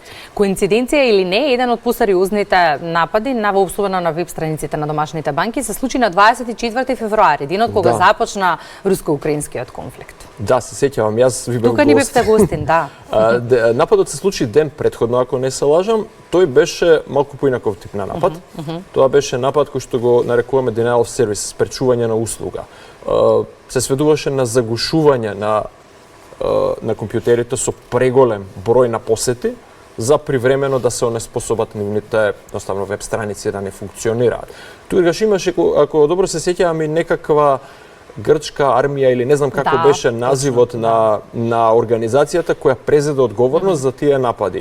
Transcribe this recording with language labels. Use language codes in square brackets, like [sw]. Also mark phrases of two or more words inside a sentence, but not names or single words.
[mk] Коинциденција или не, еден од посериозните напади на воопштено на веб страниците на домашните банки се случи на 24 февруари, денот кога започна руско-украинскиот конфликт. Да, се сеќавам, јас ви бев тука ни бевте гостин, да. Нападот се случи ден претходно, ако не се лажам. Тој беше малку поинаков тип на напад. Тоа беше напад кој што го нарекуваме [en] denial of service, [mk] спречување на услуга. Се сведуваше на загушување на компјутерите со преголем број на посети за привремено да се онеспособат нивните едноставно веб страници да не функционираат. Тогаш имаше, ако добро се сеќавам, и некаква грчка армија или не знам како беше називот на организацијата која презеде одговорност за тие напади.